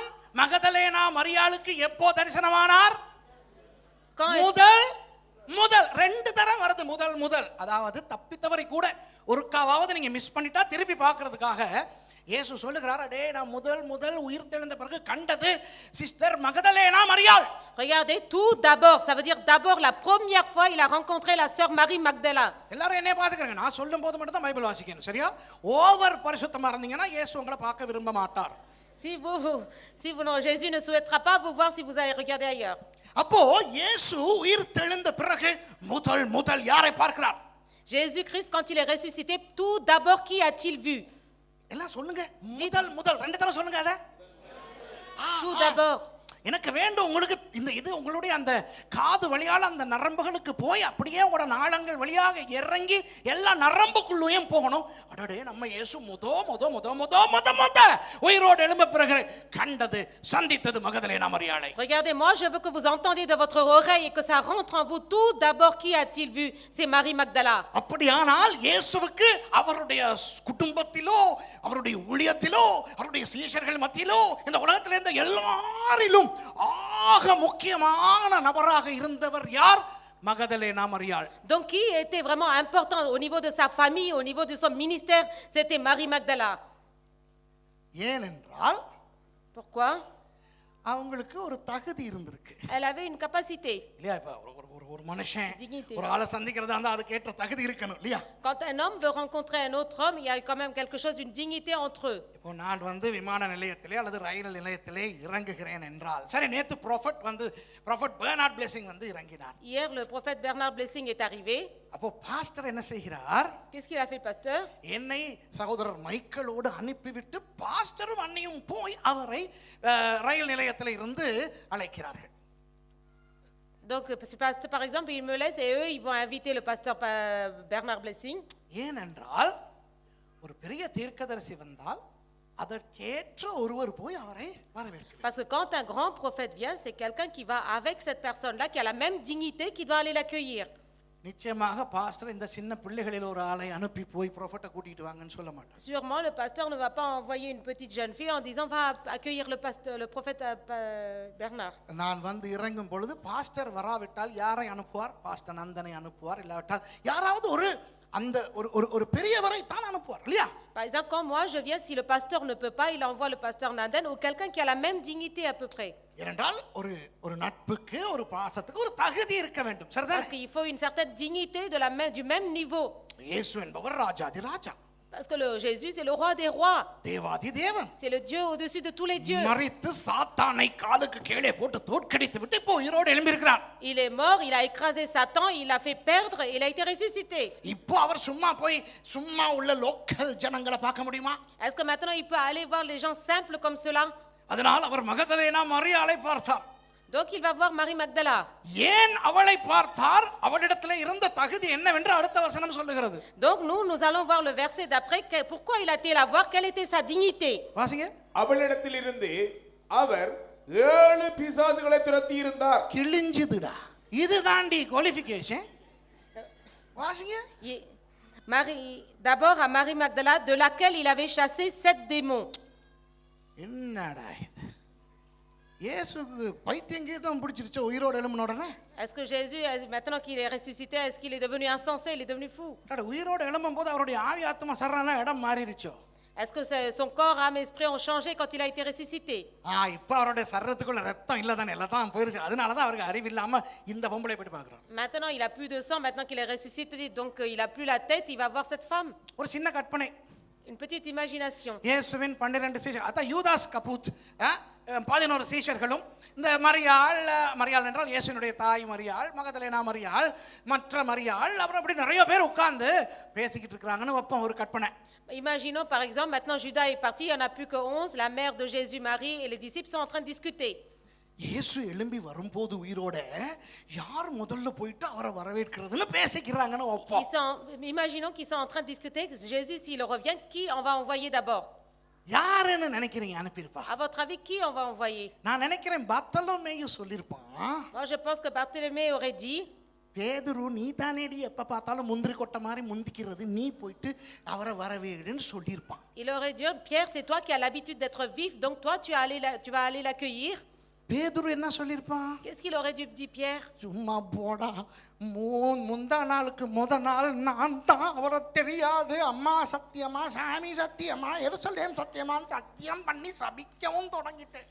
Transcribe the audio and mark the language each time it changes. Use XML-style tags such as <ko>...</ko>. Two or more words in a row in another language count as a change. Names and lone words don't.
<ta>மகதலேனா மரியாளுக்கு எப்போ தரிசனமானார்? முதல் 2 தரம் வருது. முதல் அதாவது தப்பித்தவரை கூட ஒருக்காவது நீங்க மிஸ் பண்ணிட்டா திருப்பி பார்க்கிறதுக்காக இயேசு சொல்லுகிறார், அடே நான் முதல் உயிர் தெழுந்த பிறகு கண்டது சிஸ்டர் மகதலேனா மரியாள்.</ta> <fr>Regardez, tout d'abord, ça veut dire d'abord la première fois il a rencontré la sœur Marie Magdala.</fr> <ta>எல்லாரும் என்னைய பாத்துக்கறீங்க, நான் சொல்லும் போது மட்டும் தான் பைபிள் வாசிக்கணும், சரியா? ஓவர் பரிசுத்தமா இருந்தீங்கன்னா இயேசு உங்களை பார்க்க விரும்ப மாட்டார்.</ta> <fr>Jésus ne souhaitera pas vous voir si vous allez regarder ailleurs.</fr> <ta>அப்போ இயேசு உயிர் தெழுந்த பிறகு முதல் யாரை பார்க்கிறார்?</ta> <fr>Jésus-Christ, quand il est ressuscité, tout d'abord qui a-t-il vu?</fr> <ta>எல்லாம் சொல்லுங்க, முதல் ரெண்டு தடவை சொல்லுங்க அத.</ta> <fr>Tout d'abord.</fr> <ta>எனக்கு வேண்டும் உங்களுக்கு இது உங்களுடைய அந்த காது வழியால அந்த நரம்புகளுக்கு போய் அப்படியே உங்களோட நாளங்கள் வழியாக இறங்கி எல்லா நரம்புக்குள்ளேயும் போகணும். அடடே நம்ம இயேசு முத உயிரோடு எழும்ப பிறகு கண்டது சந்தித்தது மகதலேனா மரியாளை.</ta> <fr>Regardez, moi je veux que vous entendiez de votre oreille et que ça rentre en vous. Tout d'abord qui a-t-il vu? C'est Marie Magdala.</fr> <ta>அப்படியானால் இயேசுவுக்கு அவருடைய குடும்பத்திலோ அவருடைய ஊழியத்திலோ அவருடைய சீஷர்கள் மத்தியிலோ இந்த உலகத்திலே இருந்த எல்லாரிலும் ஆக முக்கியமான நபராக இருந்தவர் யார்? மகதலேனா மரியாள்.</ta> <fr>Donc qui était vraiment important au niveau de sa famille, au niveau de son ministère? C'était Marie Magdala.</fr> <ta>ஏனென்றால்</ta> <fr>Pourquoi?</fr> <ta>அவங்களுக்கு ஒரு தகுதி இருந்திருக்கு.</ta> <fr>Elle avait une capacité.</fr> <ta>இல்லையா? இப்ப ஒரு மனுஷன்</ta> <fr>Dignité.</fr> <ta>ஒரு ஆளை சந்திக்கிறதா இருந்தா அதுக்கு ஏற்ற தகுதி இருக்கணும், இல்லையா?</ta> <fr>Quand un homme veut rencontrer un autre homme, il y a quand même quelque chose, une dignité entre eux.</fr> <ta>இப்போ நான் விமான நிலையத்திலே அல்லது ரயில் நிலையத்திலே இறங்குகிறேன் என்றால், சரி, நேத்து ப்ராஃபட் பெர்னார்ட் பிளெஸிங் இறங்கினார்.</ta> <fr>Hier, le prophète Bernard Blessing est arrivé.</fr> <ta>அப்போ பாஸ்டர் என்ன செய்கிறார்?</ta> <fr>Qu'est-ce qu'il a fait, le pasteur?</fr> <ta>என்னை சகோதரர் மைக்கேலோடு அனுப்பிவிட்டு பாஸ்டரும் அண்ணியும் போய் அவரை ரயில் நிலையத்தில் இருந்து அழைக்கிறார்கள்.</ta> <fr>Donc, par exemple, ils me laissent et eux, ils vont inviter le pasteur Bernard Blessing.</fr> <ta>ஏனென்றால் ஒரு பெரிய தீர்க்கதரிசி வந்தால் அதற்கேற்ற ஒருவர் போய் அவரை வரவேற்கிறார்.</ta> <fr>Parce que quand un grand prophète vient, c'est quelqu'un qui va avec cette personne-là, qui a la même dignité, qui doit aller l'accueillir.</fr> <ta>நிச்சயமாக பாஸ்டர் இந்த சின்ன பிள்ளைகளில் ஒரு ஆளை அனுப்பி போய் ப்ராஃபட்டை கூட்டிட்டு வாங்கன்னு சொல்ல மாட்டார்.</ta> <fr>Sûrement, le pasteur ne va pas envoyer une petite jeune fille en disant va accueillir le prophète Bernard.</fr> <ta>நான் இறங்கும் பொழுது பாஸ்டர் வராவிட்டால் யாரை அனுப்புவார்? பாஸ்டர் நந்தனை அனுப்புவார். இல்லாவிட்டால் யாராவது ஒரு பெரியவரை தான் அனுப்புவார், இல்லையா?</ta> <fr>Par exemple, quand moi je viens, si le pasteur ne peut pas, il envoie le pasteur Nandan ou quelqu'un qui a la même dignité à peu près.</fr> <ta>ஏனென்றால் ஒரு நட்புக்கு ஒரு பாசத்துக்கு ஒரு தகுதி இருக்க வேண்டும், சரிதானே?</ta> <fr>Parce qu'il faut une certaine dignité du même niveau.</fr> <ta>இயேசு என்பவர் ராஜாதி ராஜா.</ta> <fr>Parce que Jésus, c'est le roi des rois.</fr> <ta>தேவாதி தேவன்.</ta> <fr>C'est le Dieu au-dessus de tous les dieux.</fr> <ta>மரித்து சாத்தானை காலுக்கு கீழே போட்டு தோற்கடித்து விட்டு இப்போ உயிரோடு எழும்பி இருக்கிறார்.</ta> <fr>Il est mort, il a écrasé Satan, il l'a fait perdre et il a été ressuscité.</fr> <ta>இப்போ அவர் சும்மா உள்ள லோக்கல் ஜனங்களை பார்க்க முடியுமா?</ta> <fr>Est-ce que maintenant il peut aller voir les gens simples comme cela?</fr> <ta>அதனால் அவர் மகதலேனா மரியாளை பார்த்தார்.</ta> <fr>Donc il va voir Marie Magdala.</fr> <ta>ஏன் அவளை பார்த்தார்? அவளிடத்திலே இருந்த தகுதி என்னவென்று அடுத்த வசனம் சொல்லுகிறது.</ta> <fr>Donc nous allons voir le verset d'après. Pourquoi il a été la voir? Quelle était sa dignité?</fr> <ta>வாசிங்க. அவளிடத்திலிருந்து அவர் 7 பிசாசுகளை துரத்தி இருந்தார். கிழிஞ்சுதுடா. இதுதாண்டி குவாலிஃபிகேஷன். வாசிங்க.</ta> <fr>D'abord à Marie Magdala, de laquelle il avait chassé 7 démons.</fr> <ta>என்னடா இது? இயேசுக்கு பைத்தியங்கீதம் பிடிச்சிருச்சு உயிரோடு எழும்பின உடனே.</ta> <fr>Est-ce que Jésus, maintenant qu'il est ressuscité, est-ce qu'il est devenu insensé, il est devenu fou?</fr> <ta>உயிரோடு எழும்பும் போது அவருடைய ஆவி ஆத்மா சரண இடம் மாறிடுச்சோ?</ta> <fr>Est-ce que son corps, âme, esprit ont changé quand il a été ressuscité?</fr> <ta>இப்போ அவருடைய சரீரத்துக்குள்ள ரத்தம் இல்ல தானே, எல்லாம் போயிருச்சு. அதனால தான் அவருக்கு அறிவு இல்லாம இந்த பொம்பளை போய் பார்க்கறார்.</ta> <fr>Maintenant il a plus de sang, maintenant qu'il est ressuscité, donc il a plus la tête, il va voir cette femme.</fr> <ta>ஒரு சின்ன கற்பனை.</ta> <fr>Une petite imagination.</fr> <ta>இயேசுவின் 12 சீஷர், அதான் யூதாஸ் கபூத் 11 சீஷர்களும் இந்த மரியாள் என்றால் இயேசுவினுடைய தாய் மரியாள், மகதலேனா மரியாள், மற்ற மரியாள், அப்புறம் அப்படி நிறைய பேர் உட்கார்ந்து பேசிக்கிட்டு இருக்காங்கன்னு வைப்போம் ஒரு கற்பனை.</ta> <fr>Imaginons par exemple, maintenant Judas est parti, il n'y en a plus que 11, la mère de Jésus, Marie et les disciples sont en train de discuter.</fr> <ta>இயேசு எழும்பி வரும்போது உயிரோட யார் முதல்ல போயிட்டு அவரை வரவேற்கிறதுன்னு பேசிக்கிறாங்கன்னு வைப்போம்.</ta> <fr>Imaginons qu'ils sont en train de discuter, Jésus s'il revient, qui on va envoyer d'abord?</fr> <ta>யாருன்னு நினைக்கிறீங்க அனுப்பியிருப்பா?</ta> <fr>À votre avis, qui on va envoyer?</fr> <ta>நான் நினைக்கிறேன் பர்த்தலோமேயு சொல்லிருப்பான்.</ta> <fr>Moi je pense que Barthélemy aurait dit,</fr> <ta>பேதுரு நீ தானேடி எப்ப பார்த்தாலும் முந்திரி கொட்டை மாதிரி முந்திக்கிறது, நீ போயிட்டு அவரை வரவேடுன்னு சொல்லியிருப்பான்.</ta> <fr>Il aurait dit, Pierre, c'est toi qui as l'habitude d'être vif, donc toi tu vas aller l'accueillir.</fr> <ta>பேதுரு என்ன சொல்லியிருப்பான்?</ta> <fr>Qu'est-ce qu'il aurait dû dire Pierre?</fr> <ta>சும்மா போடா, முந்தா நாளுக்கு நாள் நான் தான் அவரை தெரியாது, அம்மா சத்தியமா சாமி சத்தியமா எருசலேம் சத்தியமான்னு சத்தியம் பண்ணி சபிக்கவும் தொடங்கிட்டேன்.</ta>